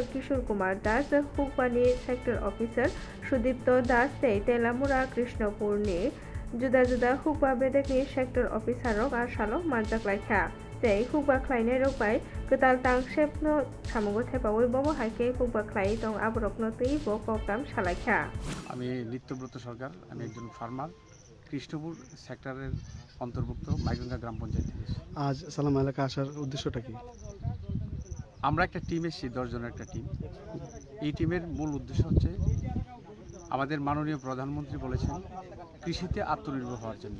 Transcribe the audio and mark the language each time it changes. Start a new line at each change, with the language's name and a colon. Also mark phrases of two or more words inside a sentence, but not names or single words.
Kok Borok: Kishore Kumar Das hukbani
English: sector officer
Kok Borok: Sudipto Das te Telamura Krishnapurni juda juda hukba bedekni
English: sector officer
Kok Borok: rok a salo manjak laikha tei hukba khlainai rok bai ketal tang shepno samungo thepawi bobo haike hukba khlai tong aborokno tei bo program salaikha
Bangla: আমি নিত্যব্রত সরকার, আমি একজন ফার্মার, কৃষ্ণপুর সেক্টরের অন্তর্ভুক্ত মাইগঙ্গা গ্রাম পঞ্চায়েত। আজ সালাম এলাকা আসার উদ্দেশ্যটা কি? আমরা একটা টিম এসেছি, 10 জনের একটা টিম। এই টিমের মূল উদ্দেশ্য হচ্ছে, আমাদের মাননীয় প্রধানমন্ত্রী বলেছেন কৃষিতে আত্মনির্ভর হওয়ার জন্য।